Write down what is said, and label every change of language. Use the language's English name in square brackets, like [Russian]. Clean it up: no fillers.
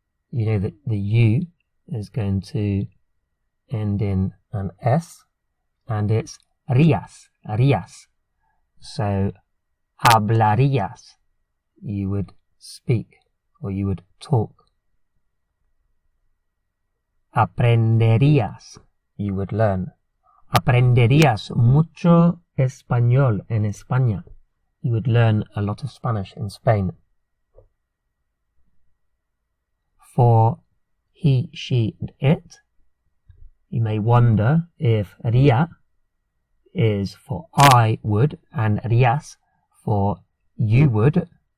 [English] You know that the U is going to end in an S, and it's rías, rías. So, [Spanish] hablarías, [English] you would speak, or you would talk. [Spanish] Aprenderías, [English] you would learn. [Spanish] Aprenderías mucho español en España. [English] You would learn a lot of Spanish in Spain. For he, she, and it, you may wonder if ría is for I would and rías for you would.